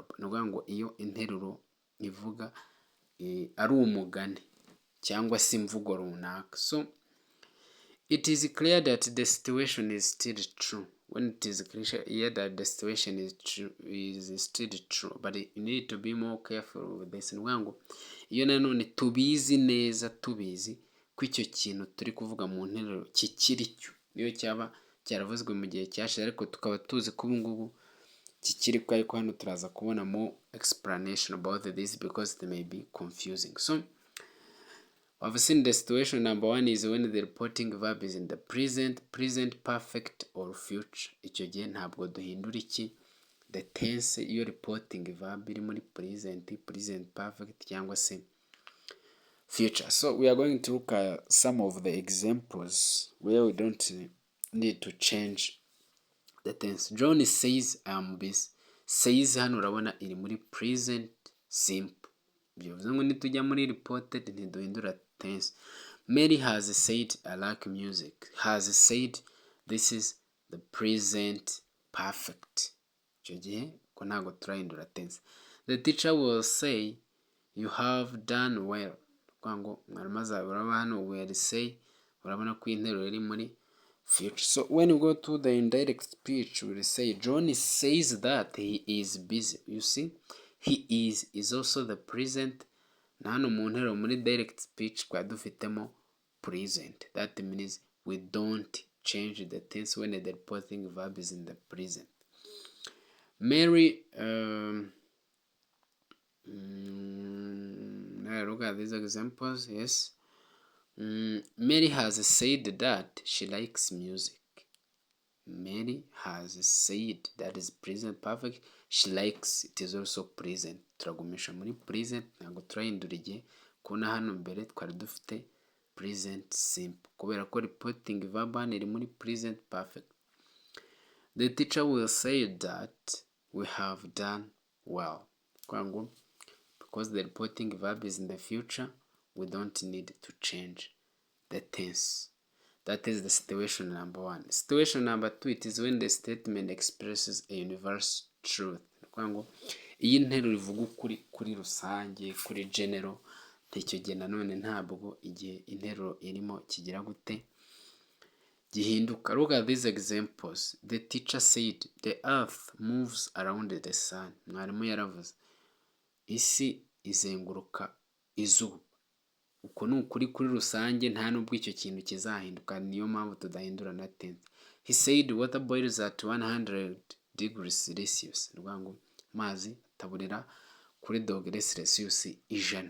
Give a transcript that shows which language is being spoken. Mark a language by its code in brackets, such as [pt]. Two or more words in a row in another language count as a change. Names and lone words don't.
[rw] Ni ukuvuga ngo iyo interuro ivuga ari umugani cyangwa se imvugo runaka. [en] So it is clear that the situation is still true. When it is clear that the situation is still true, but you need to be more careful with this. [rw] Ni ukuvuga ngo iyo nanone tubizi neza, tubizi ko icyo kintu turi kuvuga mu nteruro kikiri cyo, niyo cyaba cyaravuzwe mu gihe cyashize ariko tukaba tuzi ko ubu ngubu kikiri ko, ariko hano turaza kubona [en] more explanation about this because it may be confusing. So I've seen the situation. Number one is when the reporting verb is in the present, present perfect or future. [rw] Icyo gihe ntabwo duhindura iki [en] the tense [rw] iyo [en] reporting verb [rw] iri muri present, [en] present perfect [rw] cyangwa se future. [en] So we are going to look at some of the examples where we don't need to change the tense. John says I am busy. [rw] Says hano urabona iri muri [en] present simple. [rw] Bivuze ngo nitujya muri reported ntiduhindura tense. [en] Mary has said I like music. Has said, this is the present perfect. [rw] Icyo gihe ko ntabwo turahindura tense. [en] The teacher will say you have done well. [rw] Kuvuga ngo mwarimu azabura hano [en] will say, [rw] urabona ko interuro iri muri future. [en] So when you go to the indirect speech, we will say John says that he is busy. You see, he is also the present. [rw] Na hano mu nteruro muri [en] direct speech [rw] kwa dufitemo present. [en] That means we don't change the tense when the reporting verb is in the present. Mary, look at these examples. Yes. Mary has said that she likes music. Mary has said, that is present perfect. She likes, it is also present. [rw] Turagumisha muri present, ntabwo turahindura igihe. Kubona hano mbere twari dufite [en] present simple [rw] kubera ko [en] reporting verb [rw] hano iri muri [en] present perfect. The teacher will say that we have done well. [rw] Kuvuga ngo [en] because the reporting verb is in the future, we don't need to change the tense. That is the situation number one. Situation number two, it is when the statement expresses a universal truth. [rw] Kuvuga ngo iyi nteruro ivuga ukuri kuri rusange, kuri general, icyo gihe nanone ntabwo igihe interuro irimo kigira gute gihinduka. [en] Look at these examples. The teacher said the earth moves around the sun. [rw] Mwarimu yaravuze isi izenguruka izuba. Uko ni ukuri kuri rusange, nta nubwo icyo kintu kizahinduka, niyo mpamvu tudahindura na tense. [en] He said water boils at 100 degrees Celsius. [rw] Ni ukuvuga ngo amazi ataburira kuri dogere Celsius 100.